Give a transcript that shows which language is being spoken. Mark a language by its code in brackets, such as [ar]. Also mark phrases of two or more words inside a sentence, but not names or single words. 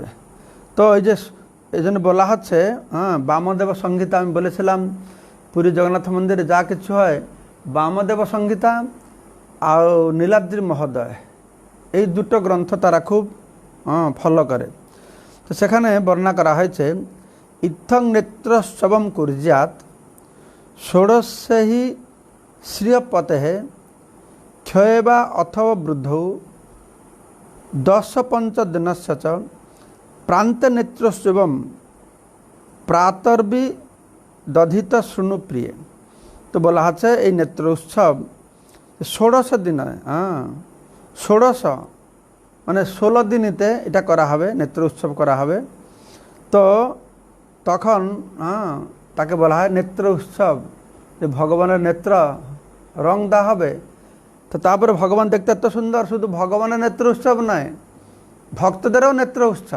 [bn] তো এই জন্য বলা হচ্ছে, বামদেব সংহিতা আমি বলেছিলাম পুরী জগন্নাথ মন্দিরে যা কিছু হয়, বামদেব সংহিতা আর নীলাদ্রি মহোদয়, এই 2টো গ্রন্থ তারা খুব ফলো করে। [sa] তো সেখানে বর্ণনা করা হয়েছে, ইত্থং নেত্রোৎসবম কুর্যাৎ ষোড়শে হি শ্রিয়পতে क्षये वा अथवा वृद्धौ 10-5 दिनस्य च प्रान्ते नेत्रोत्सवम प्रातर्वि दधित शुणु प्रिय। [hi] तो बोला है ये नेत्र उत्सव 16 दिन, हाँ 16 माने 16 दिनते [bn] এটা করা হবে, নেত্র উৎসব করা হবে। তো তখন তাকে বলা হয় নেত্র উৎসব, যে ভগবানের নেত্র রং দেওয়া হবে। তো তারপরে ভগবান দেখতে এত সুন্দর, শুধু ভগবানের নেত্র উৎসব নয়, ভক্তদেরও নেত্র উৎসব।